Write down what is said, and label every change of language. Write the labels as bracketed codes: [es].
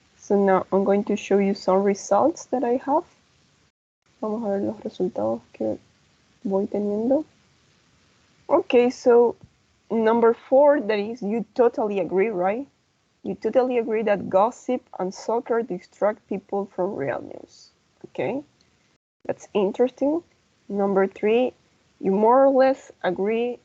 [en] So now I'm going to show you some results that I have. [es] Vamos a ver los resultados que voy teniendo. [en] Okay, so number 4, that is, you totally agree, right? You totally agree that gossip and soccer distract people from real news. Okay, that's interesting. Number 3, you more or less agree.